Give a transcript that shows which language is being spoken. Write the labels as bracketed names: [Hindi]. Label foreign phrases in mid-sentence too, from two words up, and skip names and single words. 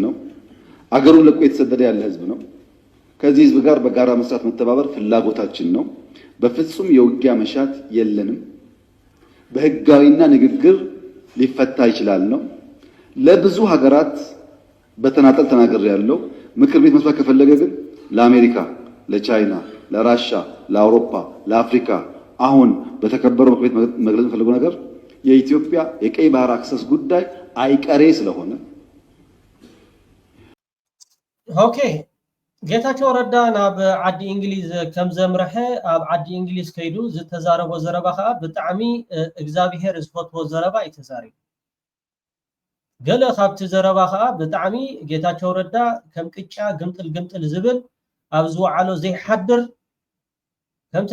[Amharic] ነው፣ አገሩን ለቆ የተሰደደ ያለ ህዝብ ነው። ከዚህ ህዝብ ጋር በጋራ መስራት መተባበር ፍላጎታችን ነው። በፍጹም የውጊያ መሻት የለንም። በህጋዊና ንግግር ሊፈታ ይችላል ነው። ለብዙ ሀገራት በተናጠል ተናገር ያለው ምክር ቤት መስራት ከፈለገ ግን ለአሜሪካ፣ ለቻይና፣ ለራሻ፣ ለአውሮፓ፣ ለአፍሪካ አሁን በተከበረው ምክር ቤት መግለጽ የፈለገው ነገር የኢትዮጵያ የቀይ ባህር አክሰስ ጉዳይ አይቀሬ ስለሆነ [Tigrinya] ኦኬ ጌታቸው ረዳ ናብ ዓዲ እንግሊዝ ከም ዘምረሐ ኣብ ዓዲ እንግሊዝ ከይዱ ዝተዛረቦ ዘረባ ከዓ ብጣዕሚ እግዚአብሔር ዝፈትዎ ዘረባ ይተዛሪቡ ገለ ካብቲ ዘረባ ከዓ ብጣዕሚ ጌታቸው ረዳ ከም ቅጫ ግምጥል ዝብል ኣብ ዝወዓሎ ዘይሓድር ከምቲ